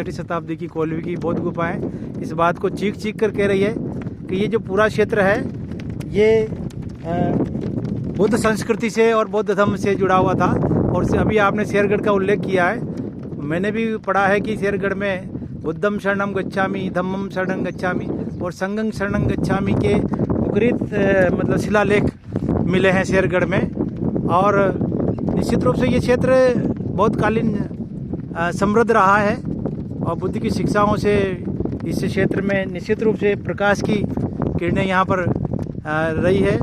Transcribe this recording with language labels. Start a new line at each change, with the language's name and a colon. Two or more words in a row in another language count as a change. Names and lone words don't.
Hindi: 6वीं शताब्दी की कोलवी की बौद्ध गुफाएं इस बात को चीख चीख कर कह रही है कि ये जो पूरा क्षेत्र है ये बौद्ध संस्कृति से और बौद्ध धर्म से जुड़ा हुआ था। और अभी आपने शेरगढ़ का उल्लेख किया है, मैंने भी पढ़ा है कि शेरगढ़ में
Pali: बुद्धम शरणम गच्छामि, धम्मम शरणम गच्छामि
Hindi: और
Pali: संघं शरणम गच्छामि
Hindi: के मुखरित मतलब शिलालेख मिले हैं शेरगढ़ में। और निश्चित रूप से ये क्षेत्र बौद्धकालीन समृद्ध रहा है, और बुद्ध की शिक्षाओं से इस क्षेत्र में निश्चित रूप से प्रकाश की किरणें यहाँ पर रही है।